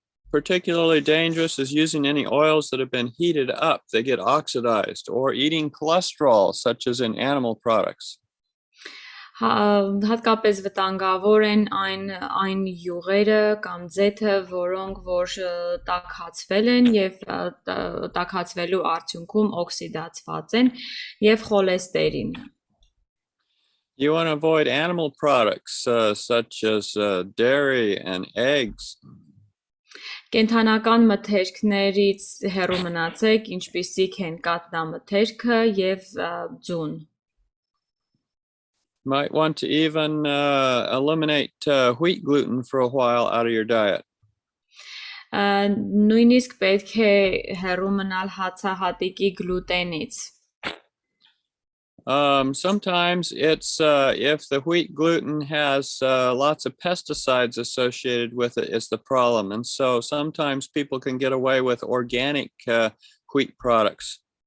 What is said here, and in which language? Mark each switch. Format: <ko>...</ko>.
<en>Particularly dangerous is using any oils that have been heated up. They get oxidized, or eating cholesterol, such as in animal products.</en> <hy>Հատկապես վտանգավոր են այն յուղերը կամ ձեթը, որոնք որ տաքացվել են եւ տաքացվելու արդյունքում օքսիդացված են եւ խոլեստերին։</hy> <en>You want to avoid animal products such as dairy and eggs.</en> <hy>Կենդանական մթերքներից հեռու մնացեք, ինչպիսիք են կատնամթերքը եւ ձուն։</hy> <en>Might want to even eliminate wheat gluten for a while out of your diet.</en> <hy>Նույնիսկ պետք է հեռու մնալ հացահատիկի գլուտենից։</hy> <en>Sometimes it's if the wheat gluten has lots of pesticides associated with it, it's the problem. And so sometimes people can get away with organic wheat products.</en>